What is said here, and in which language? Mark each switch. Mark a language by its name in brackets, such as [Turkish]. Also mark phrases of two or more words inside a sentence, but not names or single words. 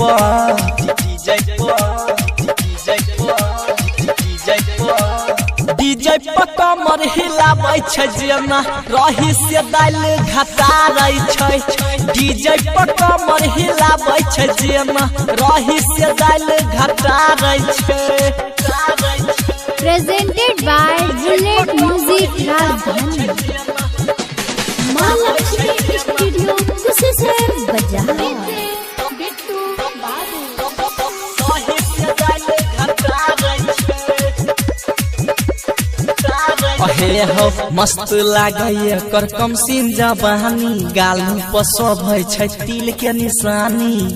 [Maithili] पर कमर हिलाबै छै जेना रही से दाल घटारै छै डीजे पर कमर हिलाबै छै जेना रही से दाल घटारै छै। [English] Presented by Bullet Music Rajdhani. Malakshmi Studio Kusesar Bazaar. [Maithili] हे हो मस्त लागै कर कम सिन जवानी गालू पर शोभै छै तिल के निशानी